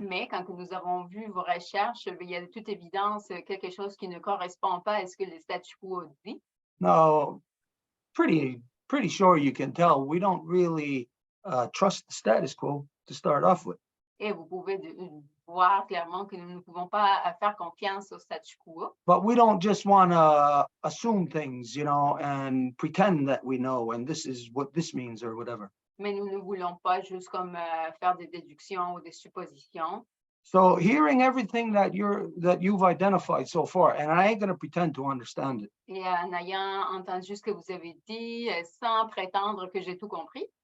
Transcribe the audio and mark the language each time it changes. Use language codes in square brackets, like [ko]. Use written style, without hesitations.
[fr] Mais quand nous avons vu vos recherches, il y a de toute évidence quelque chose qui ne correspond pas à ce que le statu quo dit. [en] Now, pretty sure you can tell we don't really trust the status quo to start off with. [fr] Et vous pouvez voir clairement que nous ne pouvons pas faire confiance au statu quo. [en] But we don't just want to assume things, and pretend that we know, and this is what this means or whatever. [fr] Mais nous ne voulons pas juste comme faire des déductions ou des suppositions. [en] So hearing everything that you've identified so far, and I ain't going to pretend to understand it. [fr] Et en ayant entendu ce que vous avez dit, sans prétendre que j'ai tout compris,